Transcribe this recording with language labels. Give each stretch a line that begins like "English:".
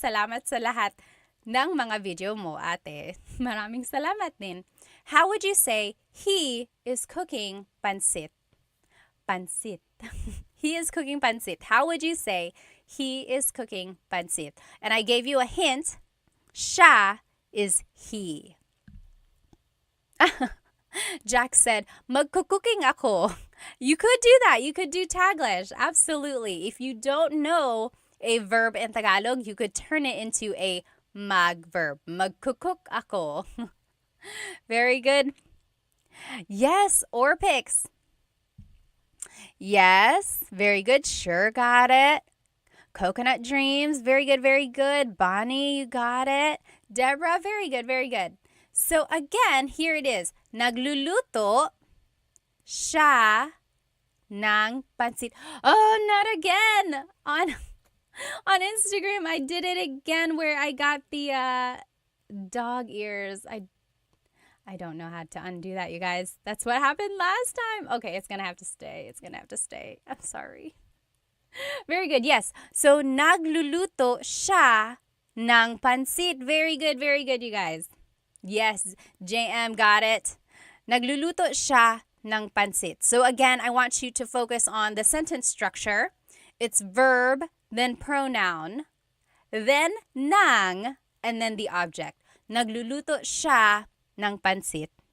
Filipino: Salamat sa lahat ng mga video mo, ate. Maraming salamat din.
English: How would you say he is cooking pansit? Pansit. He is cooking pansit. How would you say he is cooking pansit? And I gave you a hint. Siya is he. Jack said,
Filipino: magkukuking ako.
English: You could do that. You could do Taglish. Absolutely. If you don't know a verb in Tagalog, you could turn it into a mag verb.
Filipino: Magkukuk ako.
English: Very good. Yes, Orpix. Yes, very good. Sure got it. Coconut Dreams, very good, very good. Bonnie, you got it. Deborah, very good, very good. So again, here it is.
Filipino: Nagluluto siya ng pansit.
English: Oh, not again. On Instagram, I did it again where I got the dog ears. I don't know how to undo that, you guys. That's what happened last time. Okay, it's going to have to stay. It's going to have to stay. I'm sorry. Very good. Yes.
Filipino: So, nagluluto siya ng pansit.
English: Very good, you guys. Yes, JM got it.
Filipino: Nagluluto siya ng pansit.
English: So, again, I want you to focus on the sentence structure. It's verb, then pronoun, then nang, and then the object.
Filipino: Nagluluto siya ng pansit.